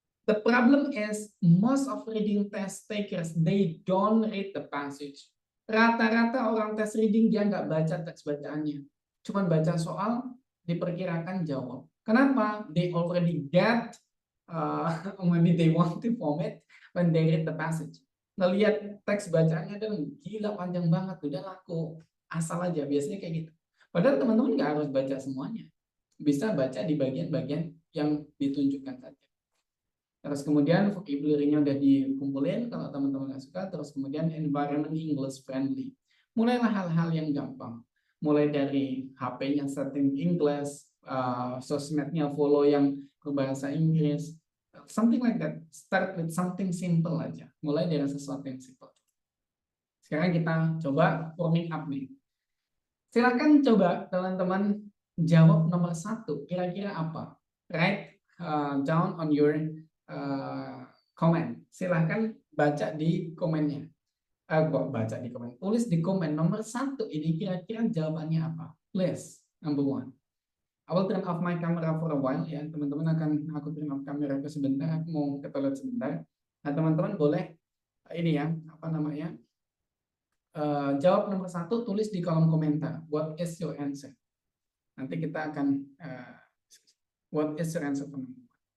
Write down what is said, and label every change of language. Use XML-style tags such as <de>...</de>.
<en>The problem is most of reading test takers, they don't read the passage.</en> <id>Rata-rata orang tes reading dia nggak baca teks bacaannya. Cuman baca soal, diperkirakan jawab. Kenapa?</id> <en>They already get, maybe they want to vomit when they read the passage.</en> <id>Ngelihat teks bacaannya dan gila panjang banget, udah laku. Asal aja, biasanya kayak gitu. Padahal teman-teman nggak harus baca semuanya. Bisa baca di bagian-bagian yang ditunjukkan saja. Terus kemudian vocabulary-nya udah dikumpulin kalau teman-teman nggak suka. Terus kemudian environment English friendly. Mulailah hal-hal yang gampang. Mulai dari HP-nya setting English, sosmednya follow yang berbahasa Inggris,</id> <en>something like that. Start with something simple</en> <id>aja. Mulai dari sesuatu yang simple. Sekarang kita coba warming up nih. Silakan coba teman-teman jawab nomor 1. Kira-kira apa?</id> <en>Write down on your comment.</en> <id>Silahkan baca di komennya. Baca di komen. Tulis di komen nomor 1 ini kira-kira jawabannya apa?</id> <en>Please, number 1. I will turn off my camera for a while ya.</en> <id>Teman-teman aku turn off kamera ke sebentar. Aku mau ke toilet sebentar. Nah, teman-teman boleh ini ya, apa namanya? Jawab nomor 1, tulis di kolom komentar.</id> <en>What is your answer?</en> <id>Nanti kita akan</id> <en>what is your answer</en> <id>teman-teman?</id>